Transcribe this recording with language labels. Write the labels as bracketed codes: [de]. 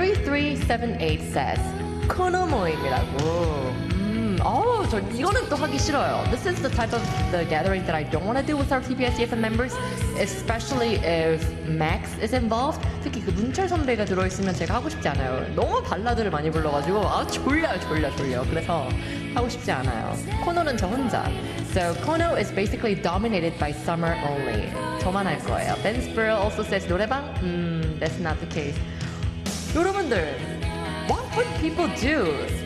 [ko] 3378 says, 코노모임이라고. 저 이거는 또 하기 싫어요. [en] This is the type of the gathering that I don't want to do with our TBS EFM members, especially if Max is involved. [ko] 특히 그 문철 선배가 들어있으면 제가 하고 싶지 않아요. 너무 발라드를 많이 불러가지고 아 졸려요, 졸려, 졸려. 그래서 하고 싶지 않아요. 코노는 저 혼자. [en] So Kono is basically dominated by summer only. [ko] 저만 할 거예요. [en] Ben Spiro also says 노래방. That's not the case. 여러분들, what would people do?